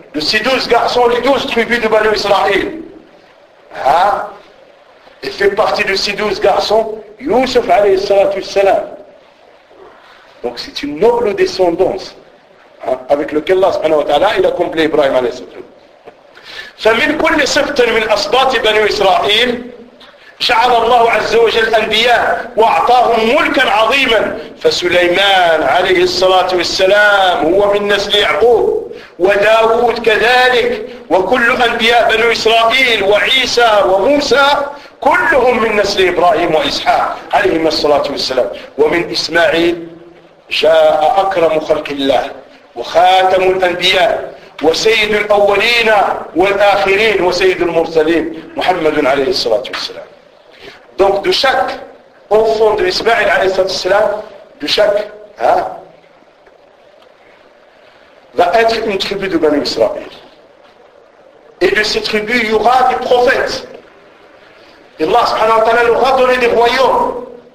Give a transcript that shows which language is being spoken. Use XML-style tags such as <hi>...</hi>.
<fr>De ces 12 garçons, les 12 tribus de Banu Israël. Hein? Et fait partie de ces 12 garçons, Youssef alayhi salatu wassalam. Donc c'est une noble descendance hein, avec laquelle Allah subhanahu wa ta'ala il a complété Ibrahim alayhi salatu wassalam.</fr> <ar>فمن كل سبت من أصبات بني إسرائيل جعل الله عز وجل أنبياء وأعطاهم ملكا عظيما فسليمان عليه الصلاة والسلام هو من نسل يعقوب وداود كذلك وكل أنبياء بنو إسرائيل وعيسى وموسى كلهم من نسل إبراهيم وإسحاق عليهما الصلاة والسلام ومن إسماعيل جاء أكرم خلق الله وخاتم الأنبياء وسيد الأولين والآخرين وسيد المرسلين محمد عليه الصلاة والسلام.</ar> <fr>Donc de chaque enfant de Ismaïl alayhi salam, de chaque, hein, va être une tribu de Bani Israël. Et de ces tribus, il y aura des prophètes. Et Allah subhanahu wa ta'ala leur a donné des royaumes.</fr>